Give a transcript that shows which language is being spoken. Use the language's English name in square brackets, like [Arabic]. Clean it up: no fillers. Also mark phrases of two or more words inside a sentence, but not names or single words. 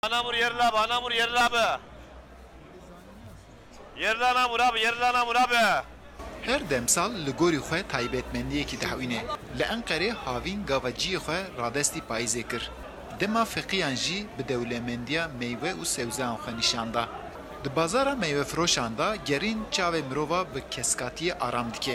[Turkish] Anamur yerli abi, anamur yerli abi. Yerli anamur abi, yerli anamur abi. [Kurdish] Her demsal li gorî xwe taybetmendiyekî dihewîne. Li Enqerê havîn gavaciyê xwe radestî payîzê kir. Dema feqiyan jî bi dewlemendiya meywe û sewzeyan xwe nîşan da. Di bazara meywefiroşan da gerîn çavê mirova bi keskatiyê aram dike.